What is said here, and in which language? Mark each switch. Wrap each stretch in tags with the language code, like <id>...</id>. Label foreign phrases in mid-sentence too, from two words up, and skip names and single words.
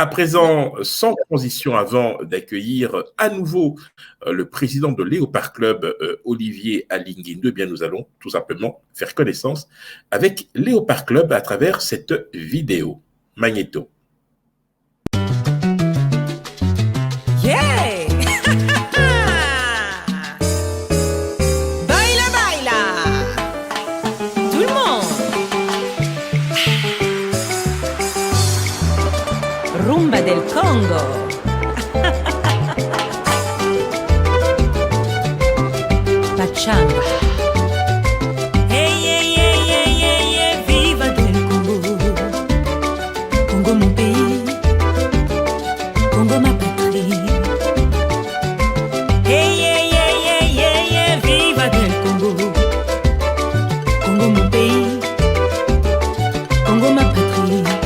<fr>À présent, sans transition, avant d'accueillir à nouveau le président de Léopard Club, Olivier Alinguinde, eh bien nous allons tout simplement faire connaissance avec Léopard Club à travers cette vidéo. Magnéto. Yeah!</fr> <es>Baila, baila!</es> <fr>Tout le monde!</fr> <es>Rumba del Congo! Pachanga! Hey, hey, hey, hey, hey, hey, viva del Congo!</es> <fr>Congo mon pays! Congo ma patrie! Hey, hey, hey, hey, hey, hey,</fr> <es>viva del Congo!</es> <fr>Congo mon pays! Congo ma patrie!</fr>